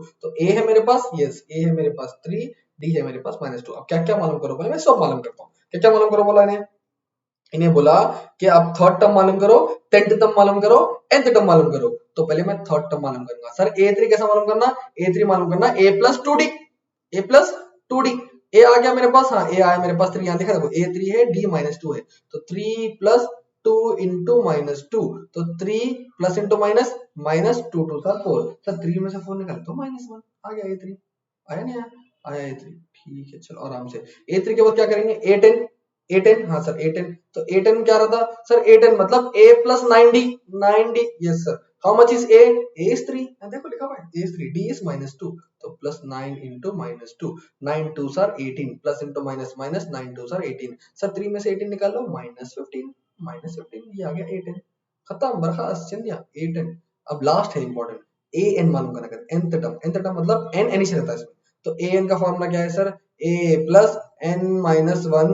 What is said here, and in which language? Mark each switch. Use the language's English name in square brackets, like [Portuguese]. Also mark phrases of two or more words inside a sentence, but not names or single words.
[Hindi] तो ए है मेरे पास, यस ए है मेरे पास 3, डी है मेरे पास -2। अब क्या क्या मालूम करो, पहले मैं सब मालूम करता हूँ। क्या क्या मालूम करो बोला इन्हें, इन्हें बोला कि आप [English] third term [Hindi] मालूम करो, [English] tenth term [Hindi] मालूम करो, [English] nth term [Hindi] मालूम करो। तो पहले मैं [English] third term [Hindi] मालूम करूंगा। सर a3 कैसा मालूम करना, a3 मालूम करना a प्लस 2d, a प्लस 2d, a आ गया मेरे पास, हाँ a आया मेरे पास 3, यहाँ देखा देखो a3 है d -2 है, तो 3 प्लस 2 इंटू -2, तो 3 प्लस इंटू माइनस, -2 2 सर 4, सर 3 में से 4 निकाले तो -1 आ गया a3, आया नहीं आया, आया a3, ठीक है चलो आराम से। a3 के बाद क्या करेंगे, a10, a10 हाँ सर a10, तो a10 क्या रहता सर, a10 मतलब a प्लस 9d, 9d यस सर। [English] how much is a, a is 3, [Hindi] देखो लिखा हुआ है [English] a is 3, d is -2, [Hindi] तो प्लस 9 इंटू -2, 9 2 सर 18, प्लस इंटू माइनस माइनस, 9 2 सर 18, सर 3 में से 18 निकाल लो -15, -15 ये आ गया a10, खत्म बर्खास्त चिंदिया a10। अब लास्ट है इंपॉर्टेंट, an मालूम करना है, [English] nth term, nth term [Hindi] मतलब n n ही रहता है इसमें, तो an का फॉर्मूला क्या है सर, a प्लस n माइनस 1